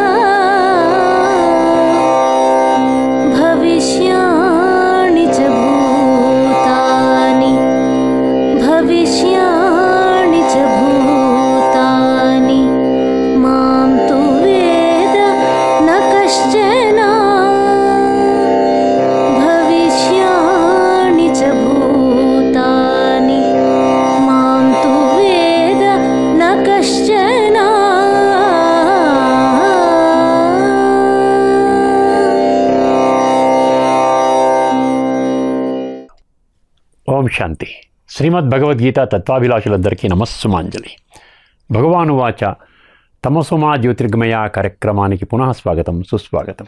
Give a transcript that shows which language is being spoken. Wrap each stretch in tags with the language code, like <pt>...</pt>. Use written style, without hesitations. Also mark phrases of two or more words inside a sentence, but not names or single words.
<sa>भविष्याणि च भूतानि भविष्याणि च भूतानि मां तु वेद न कश्चन भविष्याणि च भूतानि मां तु वेद न कश्चन ॐ शान्ति.</sa> <te>శ్రీమద్ భగవద్గీత తత్వాభిలాషులందరికీ నమస్సుమాంజలి. భగవానువాచ తమసుమా జ్యోతిర్గమయ కార్యక్రమానికి పునః స్వాగతం, సుస్వాగతం.</te>